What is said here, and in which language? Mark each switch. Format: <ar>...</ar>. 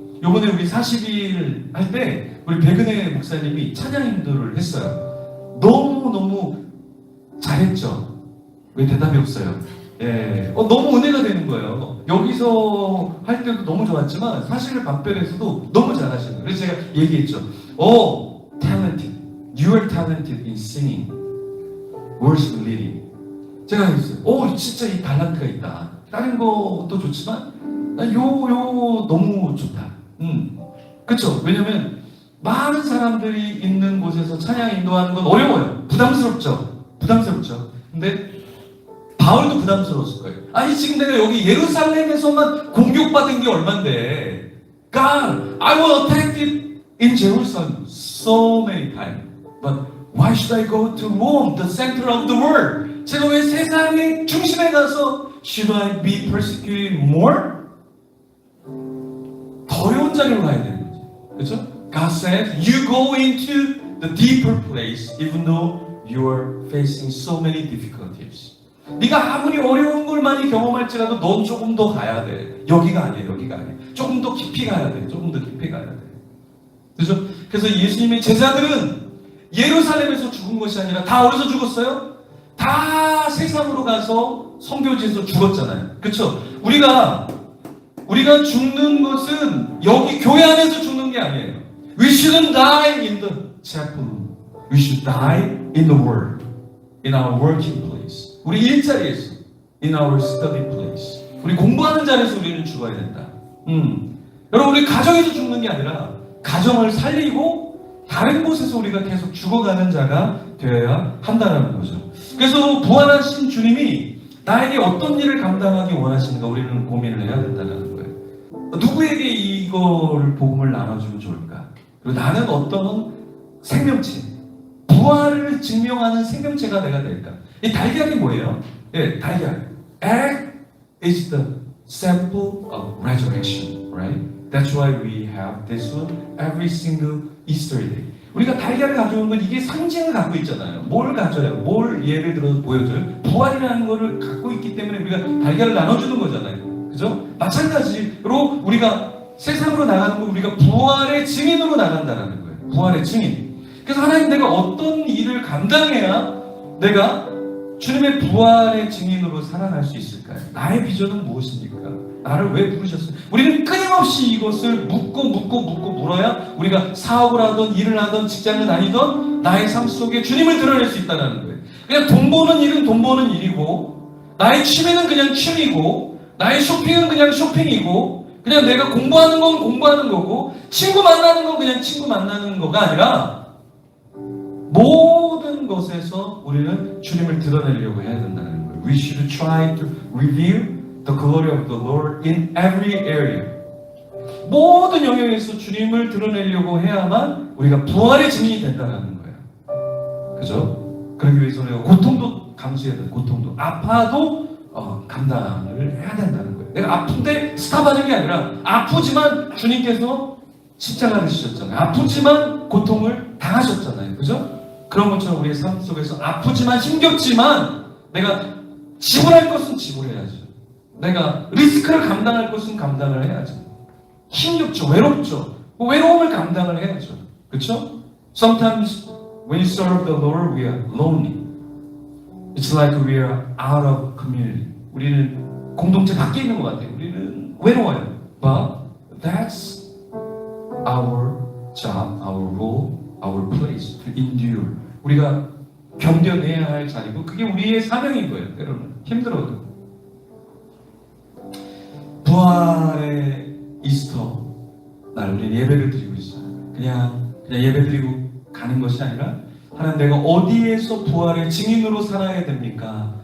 <ko>요번에 우리 40일 할 때 우리 백은혜 목사님이 찬양 인도를 했어요. 너무 잘했죠? 왜 대답이 없어요? 너무 은혜가 되는 거예요. 여기서 할 때도 너무 좋았지만 사실 방편에서도 너무 잘하시는 거예요. 그래서 제가 얘기했죠. Talented.</ko> <en>You are talented in singing, worship leading.</en> <ko>제가 했어요. 진짜 이 달란트가 있다. 다른 것도 좋지만 요 너무 좋다. 그쵸? 왜냐면 많은 사람들이 있는 곳에서 찬양 인도하는 건 어려워요. 부담스럽죠? 부담스럽죠. 근데 바울도 부담스러웠을 거예요. 아니 지금 내가 여기 예루살렘에서만 공격받은 게 얼만데</ko> <en>God, I was attacked in Jerusalem so many times. But why should I go to Rome, the center of the world?</en> <ko>제가 왜 세상의 중심에 가서</ko> <en>Should I be persecuted more?</en> <ko>더 어려운 자리로 가야 되는 거죠. 그렇죠?</ko> <en>God said, you go into the deeper place even though you are facing so many difficulties.</en> <ko>네가 아무리 어려운 걸 많이 경험할지라도 넌 조금 더 가야 돼. 여기가 아니에요. 여기가 아니에요. 조금 더 깊이 가야 돼. 조금 더 깊이 가야 돼. 그렇죠? 그래서 예수님의 제자들은 예루살렘에서 죽은 것이 아니라 다 어디서 죽었어요? 다 세상으로 가서 선교지에서 죽었잖아요. 그렇죠? 우리가 죽는 것은 여기 교회 안에서 죽는 게 아니에요.</ko> <en>We shouldn't die in the chapel. We should die in the world. In our working place.</en> <ko>우리 일자리에서.</ko> <en>In our study place.</en> <ko>우리 공부하는 자리에서 우리는 죽어야 된다. 여러분 우리 가정에서 죽는 게 아니라 가정을 살리고 다른 곳에서 우리가 계속 죽어가는 자가 되어야 한다는 거죠. 그래서 부활하신 주님이 나에게 어떤 일을 감당하기 원하시는가 우리는 고민을 해야 된다는 거예요. 누구에게 이걸 복음을 나눠주면 좋을까? 그리고 나는 어떤 생명체, 부활을 증명하는 생명체가 내가 될까? 이 달걀이 뭐예요? 예, 달걀.</ko> <en>Egg is the sample of resurrection, right? That's why we have this one every single Easter day.</en> <ko>우리가 달걀을 가져오는 건 이게 상징을 갖고 있잖아요. 뭘 가져요? 뭘 예를 들어서 보여줘요? 부활이라는 거를 갖고 있기 때문에 우리가 달걀을 나눠주는 거잖아요. 그죠? 마찬가지로 우리가 세상으로 나가는 건 우리가 부활의 증인으로 나간다는 거예요. 부활의 증인. 그래서 하나님 내가 어떤 일을 감당해야 내가 주님의 부활의 증인으로 살아날 수 있을까요? 나의 비전은 무엇입니까? 나를 왜 부르셨어요? 우리는 끊임없이 이것을 묻고 물어야 우리가 사업을 하던 일을 하던 직장을 다니던 나의 삶 속에 주님을 드러낼 수 있다는 거예요. 그냥 돈 버는 일은 돈 버는 일이고 나의 취미는 그냥 취미고 나의 쇼핑은 그냥 쇼핑이고 그냥 내가 공부하는 건 공부하는 거고 친구 만나는 건 그냥 친구 만나는 거가 아니라 모든 것에서 우리는 주님을 드러내려고 해야 된다는 거예요.</ko> <en>We should try to reveal the glory of the Lord in every area.</en> <ko>모든 영역에서 주님을 드러내려고 해야만 우리가 부활의 증인이 된다는 거예요. 그죠? 그러기 위해서 우리가 고통도 감수해야 돼요. 고통도. 아파도 감당을 해야 된다는 거예요. 내가 아픈데 스탑하는 게 아니라 아프지만 주님께서 십자가를 지셨잖아요. 아프지만 고통을 당하셨잖아요. 그죠? 그런 것처럼 우리의 삶 속에서 아프지만 힘겹지만 내가 지불할 것은 지불해야죠. 내가 리스크를 감당할 것은 감당을 해야죠. 힘겹죠. 외롭죠. 외로움을 감당을 해야죠. 그렇죠?</ko> <en>Sometimes when you serve the Lord, we are lonely. It's like we are out of community.</en> <ko>우리는 공동체 밖에 있는 것 같아요. 우리는 외로워요.</ko> <en>But that's our job, our role, our place to endure.</en> <ko>우리가 견뎌내야 할 자리고 그게 우리의 사명인 거예요. 때로는 힘들어도. 부활의 이스터 날 우리는 예배를 드리고 있어요. 그냥 예배 드리고 가는 것이 아니라 하나님 내가 어디에서 부활의 증인으로 살아야 됩니까?</ko>